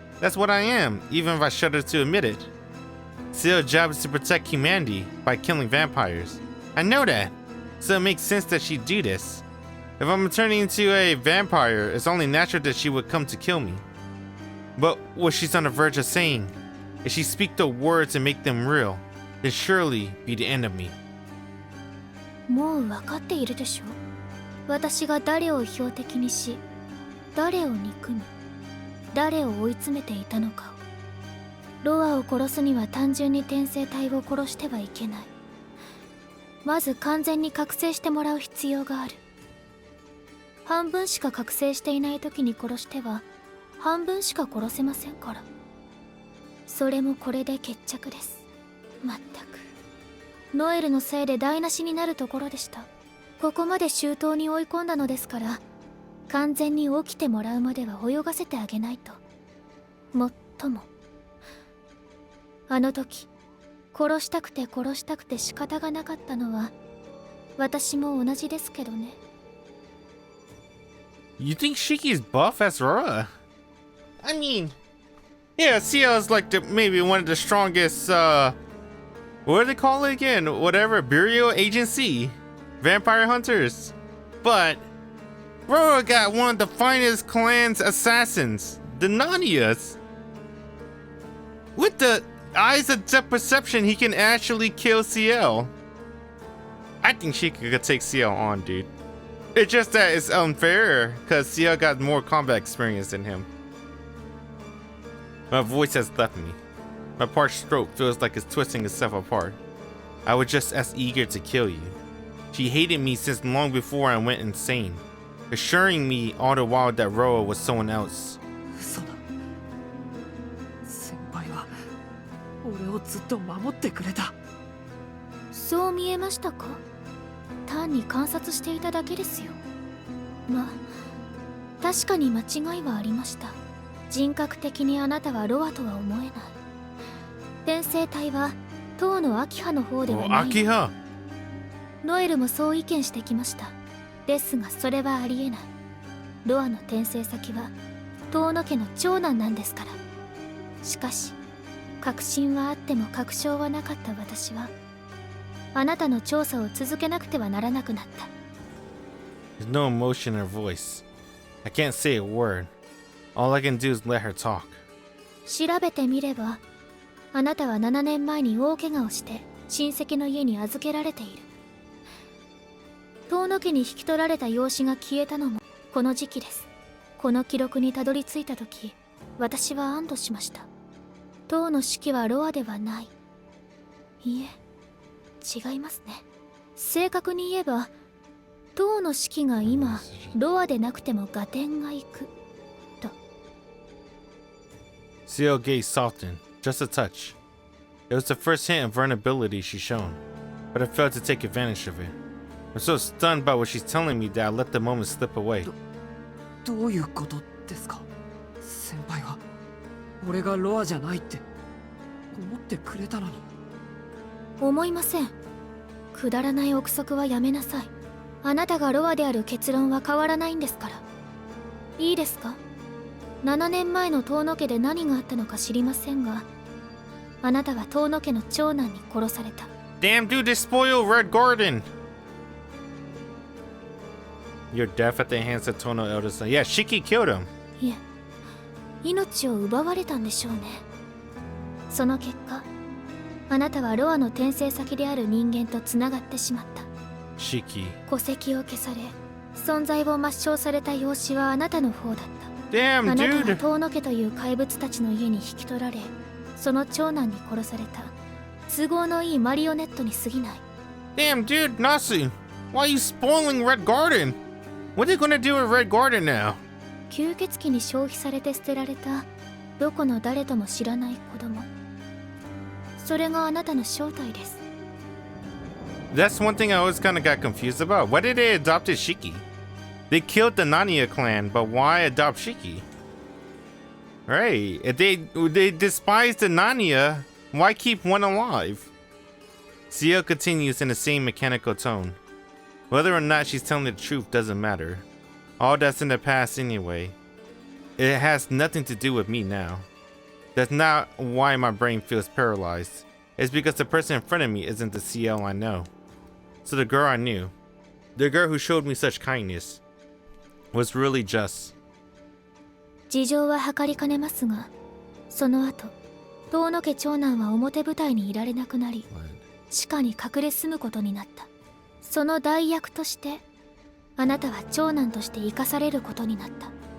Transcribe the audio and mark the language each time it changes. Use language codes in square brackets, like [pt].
[en] That's what I am, even if I shudder to admit it. Ciel's job is to protect humanity by killing vampires. I know that, so it makes sense that she'd do this. If I'm turning into a vampire, it's only natural that she would come to kill me. But what she's on the verge of saying, if she speak the words and make them real, then surely be the end of me. [ja] もう分かっているでしょ。私が誰を標的にし、誰を憎み、誰を追い詰めていたのかを。ロアを殺すには単純に転生体を殺してはいけない。まず完全に覚醒してもらう必要がある。半分しか覚醒していない時に殺しては半分しか殺せませんから。それもこれで決着です。まったくノエルのせいで台無しになるところでした。ここまで周到に追い込んだのですから、完全に起きてもらうまでは泳がせてあげないと。もっともあの時殺したくて仕方がなかったのは私も同じですけどね。 [en] You think Shiki's buff as Rora? I mean, yeah, Ciel's like maybe one of the strongest, what do they call it again? Whatever, Burial Agency, vampire hunters. But Rora got one of the finest clan's assassins, the Nanias. With the eyes of depth perception, he can actually kill Ciel. I think Shiki could take Ciel on, dude. It's just that it's unfair, because Ciel got more combat experience than him. My voice has left me. My parched throat feels like it's twisting itself apart. I was just as eager to kill you. She hated me since long before I went insane, assuring me all the while that Roa was someone else. [ja] 嘘だ。先輩は俺をずっと守ってくれた。そう見えましたか？単に観察していただけですよ。まあ確かに間違いはありました。人格的にあなたはロアとは思えない。転生体は当のアキハの方ではない。アキハ。ノエルもそう意見してきました。ですがそれはありえない。ロアの転生先は遠野家の長男なんですから。しかし確信はあっても確証はなかった私はあなたの調査を続けなくてはならなくなった。 [en] There's no emotion in her voice. I can't say a word. All I can do is let her talk. [ja] 調べてみればあなたは7年前に大怪我をして親戚の家に預けられている。遠野家に引き取られた養子が消えたのもこの時期です。この記録にたどり着いた時私は安堵しました。当の指揮はロアではない。いえ違いますね。正確に言えば当の指揮が今ロアでなくても合点がいくと。 [en] Ciel's gaze softened, just a touch. It was the first hint of vulnerability she's shown, but I failed to take advantage of it. I'm so stunned by what she's telling me that I let the moment slip away. [ja] どういうことですか？先輩は俺がロアじゃないって思ってくれたのに。思いません。くだらない憶測はやめなさい。あなたがロアである結論は変わらないんですから。いいですか？7年前の遠野家で何があったのか知りませんが、あなたは遠野家の長男に殺された。 [en] Damn dude, they spoiled Red Garden! Your death at the hands of Tono's eldest son. Yeah, Shiki killed him. [ja] いえ、命を奪われたんでしょうね。その結果あなたはロアの転生先である人間とつながってしまった。 Shiki. 戸籍を消され存在を抹消された養子はあなたの方だった。 [en] Damn [ja] あなたは [en] dude! [ja] 遠野家という怪物たちの家に引き取られその長男に殺された都合のいいマリオネットに過ぎない。 [en] Damn dude, Nasu! Why are you spoiling Red Garden? What are they gonna do with Red Garden now? [ja] 吸血鬼に消費されて捨てられたどこの誰とも知らない子供、それがあなたの正体です。 [en] That's one thing I always kind of got confused about. Why did they adopt Shiki? They killed the Nania clan, but why adopt Shiki? Right. If they despise the Nania, why keep one alive? Ciel continues in the same mechanical tone. Whether or not she's telling the truth doesn't matter. All that's in the past anyway. It has nothing to do with me now. That's not why my brain feels paralyzed. It's because the person in front of me isn't the Ciel I know. So the girl I knew, the girl who showed me such kindness, was really just. [ja] 事情は計りかねますが、その後遠野家長男は表舞台にいられなくなり、地下に隠れ住むことになった。その代役としてあなたは長男として生かされることになった。